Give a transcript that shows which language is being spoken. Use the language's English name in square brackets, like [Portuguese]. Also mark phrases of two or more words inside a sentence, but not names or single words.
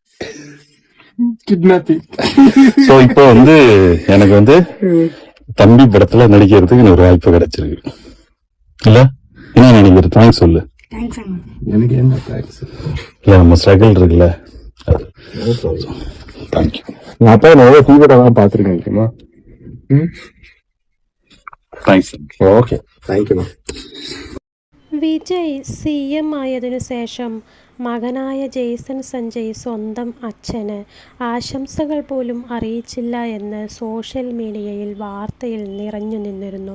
[Tamil] சோ இப்போ வந்து எனக்கு வந்து தம்பி படத்துல நடிக்கிறதுக்கு இன்னொரு வாய்ப்பு கிடைச்சிருக்கு இல்ல, என்ன நினைக்கிற? தேங்க்ஸ் சொல்லு. எனக்கு என்ன தேங்க்ஸ் இல்ல, நம்ம ஸ்ட்ரகிள் இருக்குல்ல. தேங்க்யூ. நான் அப்பா நிறைய தீவிரம் பாத்துருக்கேன். ஓகேமா, [English] താങ്ക്സ്. Okay, thank you. [Malayalam] വിജയ് സി.എം. ആയതിനു ശേഷം മകനായ ജെയ്സൺ സഞ്ജയ് സ്വന്തം അച്ഛന് ആശംസകൾ പോലും അറിയിച്ചില്ല എന്ന് സോഷ്യൽ മീഡിയയിൽ വാർത്തയിൽ നിറഞ്ഞു നിന്നിരുന്നു.